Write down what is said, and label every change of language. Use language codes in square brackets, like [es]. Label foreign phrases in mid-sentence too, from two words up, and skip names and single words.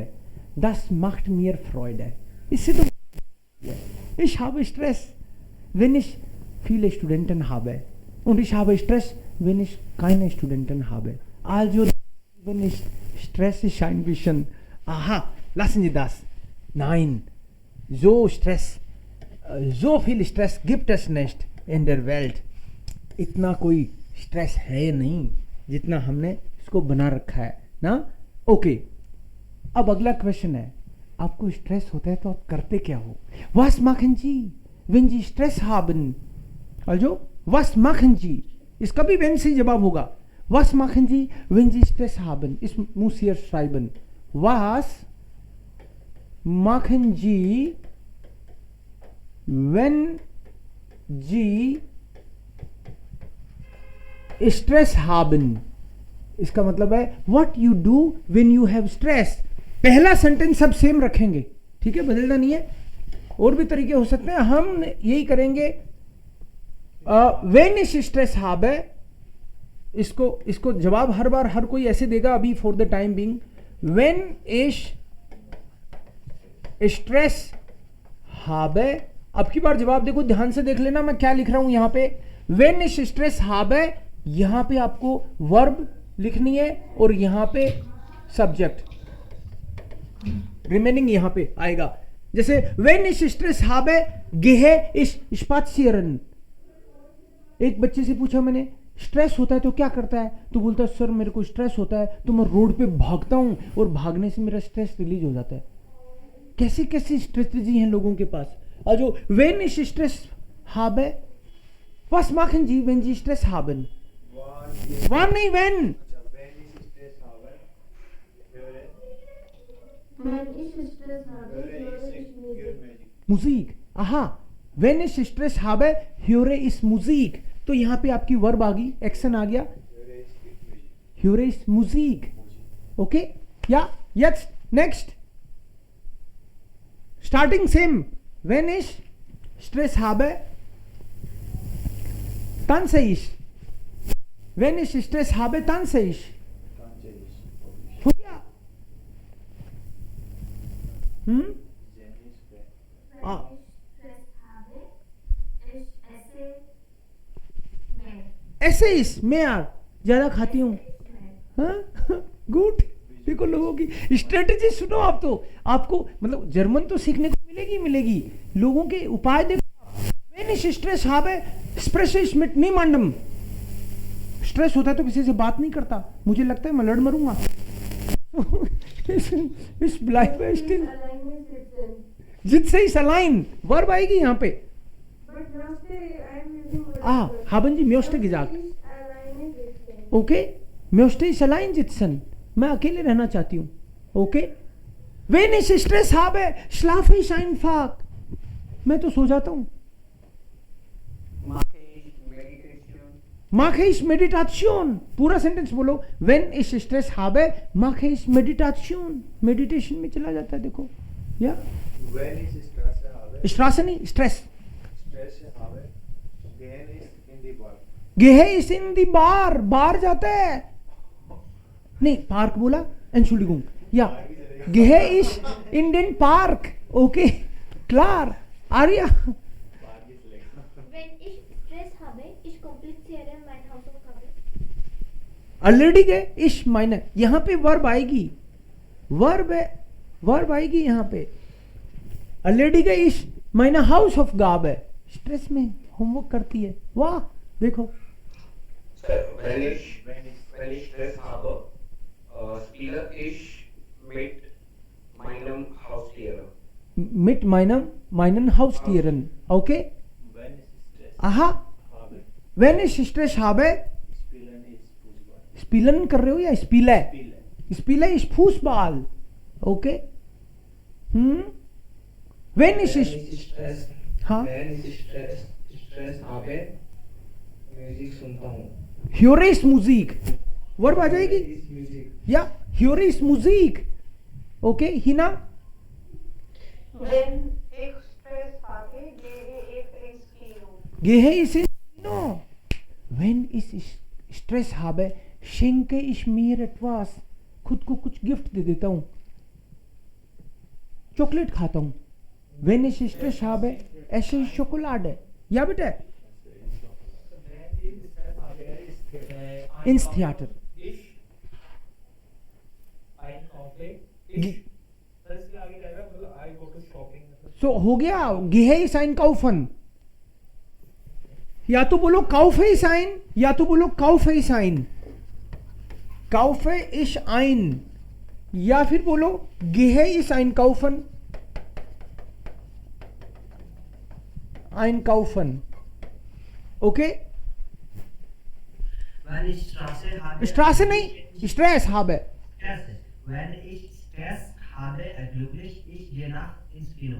[de] Das macht mir Freude. [hi] इससे तो [de] ich habe Stress, wenn ich viele Studenten habe. Und ich habe Stress, wenn ich keine Studenten habe. Also, wenn ich Stress ist ein bisschen, aha, lassen Sie das. Nein, so Stress, so viel Stress gibt es nicht in der Welt. [hi] इतना कोई स्ट्रेस है नहीं जितना हमने इसको बना रखा है ना. ओके, अब अगला क्वेश्चन है, आपको स्ट्रेस होता है तो आप करते क्या हो? [de] Was machen Sie, wenn Sie Stress haben? Also, was machen Sie? [hi] इसका भी wenn से जवाब होगा. [de] Was machen Sie, wenn Sie Stress haben? इस muss hier schreiben. Was machen Sie, wenn Sie Stress haben? [hi] इसका मतलब है [en] what you do when you have stress. [hi] पहला सेंटेंस सब सेम रखेंगे, ठीक है, बदलना नहीं है. और भी तरीके हो सकते हैं, हम यही करेंगे. [de] when ich stress habe, [hi] इसको जवाब हर बार हर कोई ऐसे देगा अभी [en] for the time being. [de] when ich stress habe, [hi] अब की बार जवाब देखो, ध्यान से देख लेना मैं क्या लिख रहा हूं यहां पे. [de] when ich stress habe, [hi] यहां पे आपको वर्ब लिखनी है और यहां पे [en] subject remaining [hi] यहां पे आएगा. [de] जैसे wenn ich Stress habe, gehe ich spazieren. [hi] एक बच्चे से पूछा मैंने, स्ट्रेस होता है तो क्या करता है? तो बोलता है सर मेरे को स्ट्रेस होता है तो मैं रोड पे भागता हूं और भागने से मेरा स्ट्रेस रिलीज हो जाता है. कैसी कैसी स्ट्रेटजी हैं लोगों के पास. [de] also wenn ich Stress habe, was machen Sie, wenn Sie Stress haben? wann नहीं when. Musik. aha, wenn ich Stress habe, höre ich Musik. [hi] तो यहां पे आपकी वर्ब आ गई, एक्शन आ गया. [de] höre ich Musik. ओके, या jetzt next. [en] starting same. [de] wenn ich Stress habe, tanze ich. wenn ich Stress habe, tanze ich. [hi] हो गया. ऐसे इस मैं यार ज्यादा खाती हूँ. गुड. देखो लोगों की स्ट्रेटेजी सुनो. आप तो आपको मतलब जर्मन तो सीखने को मिलेगी. लोगों के उपाय देखो. [de] wenn ich Stress habe, spreche ich mit niemandem. [hi] स्ट्रेस होता है तो किसी से बात नहीं करता. मुझे लगता है मैं लड़ मरूंगा. इस ब्लाइंड में स्टिल जित से इस अलाइन वर्ब आएगी यहाँ पे. [de] haben Sie möchte gesagt. ओके, möchte ich allein sitzen. [hi] मैं अकेले रहना चाहती हूँ. ओके, [de] wenn ich Stress habe, schlafe ich einfach. [hi] मैं तो सो जाता हूँ. [de] mache ich Meditation. [hi] पूरा सेंटेंस बोलो. [de] when ich Stress habe, mache ich Meditation. [hi] मेडिटेशन में चला जाता है. देखो या [de] Wenn ich Stress habe, [hi] स्ट्रेस नहीं, स्ट्रेस. [de] Stress habe, gehe ich in die Bar. gehe ich in die Bar. [hi] बार जाता है नहीं, पार्क बोला. [de] Entschuldigung. या gehe ich in den Park. ओके, klar. आर्या. Wenn ich Stress habe, ich kompliziere mein Hausaufgabe. ऑलरेडी गए. [hi] इश माइनर यहां पे वर्ब आएगी. वर्ब आएगी यहां पे. ऑलरेडी गए इश [de] meine Hausaufgabe, [hi] स्ट्रेस में होमवर्क करती है। वाह देखो, Sir, [de] wenn ich Stress habe, spiele ich mit meinem Haustier. mit meinen Haustieren, okay? Wenn ich Stress aha, habe, wenn ich Stress habe, spielen ist Fußball. [hi] spielen कर रहे हो या spiele? [de] Spiele. Spiele ich Fußball, okay? Wenn ich स्ट्रेस [hi] हाँ मैं स्ट्रेस habe म्यूजिक सुनता हूँ [de] höre ich Musik, [hi] वर्ब आ जाएगी इस म्यूजिक [de] या höre ich Musik, okay? हिना Wenn ich Stress habe, gehe ich ins Kino. gehe ich ins Kino. Wenn ich Stress habe, schenke ich mir etwas. [hi] खुद को कुछ गिफ्ट दे देता हूँ, चॉकलेट खाता हूँ। [de] Wenn ich Stress habe, esse ich Schokolade. Ja bitte. Ins Theater. ich einkaufe Ge- [hi] स्ट्रेस के आगे जाएगा मतलब [en] I go to shopping [hi] So हो गया, [de] gehe ich einkaufen. [hi] या तो बोलो [de] kaufe ich ein, [hi] या तो बोलो [de] kaufe ich ein. Kaufe ich ein. [hi] या फिर बोलो [de] gehe ich einkaufen. Einkaufen. Okay? Wenn ich Straße habe. Straße नहीं, Stress habe. Straße. Wenn ich Stress habe, glücklich, ich gehe ins Kino.